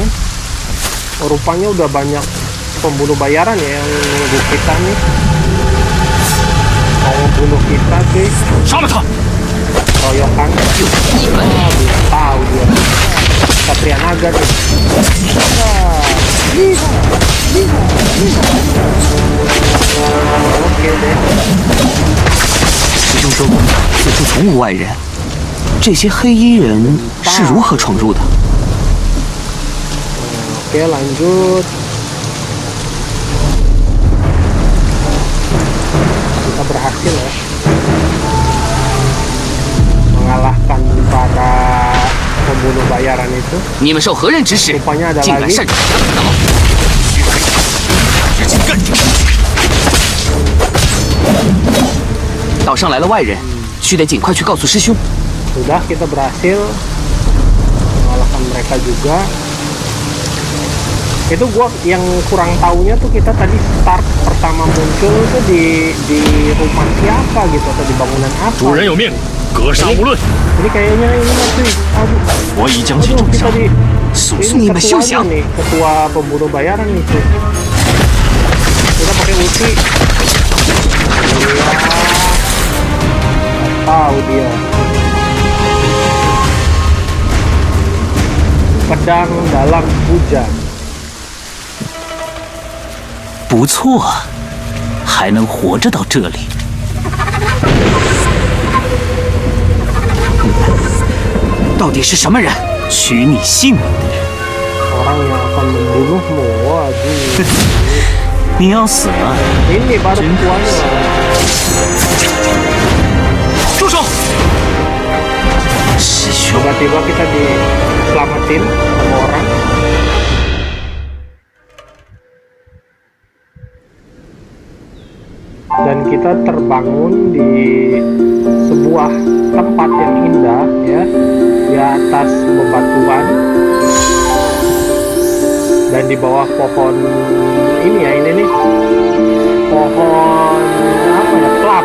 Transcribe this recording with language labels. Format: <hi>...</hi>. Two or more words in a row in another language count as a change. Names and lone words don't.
<id>Oh, rupanya udah banyak pembunuh bayaran ya yang nunggu kita nih, mau membunuh kita cuy. Royokan. Tahu dia Satria Naga nih. Oke deh.</id> <zh>师兄说过，此处从无外人。这些黑衣人是如何闯入的？</zh> <id>Oke, lanjut. Kita berhasil ya mengalahkan para pembunuh bayaran itu.</id> <zh>你们受何人指使，</zh> <id>Rupanya ada</id> <zh>竟敢</zh> <id>lagi.</id> <zh>擅闯侠盗大冒？直接干掉！岛上来了外人，须得尽快去告诉师兄。</zh> <id>Sudah, kita berhasil mengalahkan mereka juga. Itu gua yang kurang taunya tuh, kita tadi start pertama muncul tuh di rumah siapa gitu atau di bangunan apa.</id> <zh>主人有命，格杀勿论。</zh> <id>Ini kayaknya ini cuy. Aduh.</id> <zh>我已将其</zh> <id>Aduh,</id> <zh>重</zh> <id>kita</id> <zh>伤。</zh> <id>di</id> <zh>速速</zh> <id>ini</id> <zh>你们休</zh> <id>ketuanya</id> <zh>想！</zh> <id>nih, ketua pembunuh bayaran nih cuy. Kita pakai ulti. Iya. Tahu dia. Pedang dalam hujan.</id> <zh>不错，还能活着到这里。到底是什么人取你性命的人？</zh> <id>Orang yang akan membunuhmu. Waduh.</id> <zh>你要死了！</zh> <id>Ini baru ketuanya.</id> <zh>住手！师兄，</zh> <id>Tiba-tiba kita diselamatin sama orang. Dan kita terbangun di sebuah tempat yang indah ya, di atas bebatuan Dan di bawah pohon ini ya, ini nih pohon apa ya, plum.</id>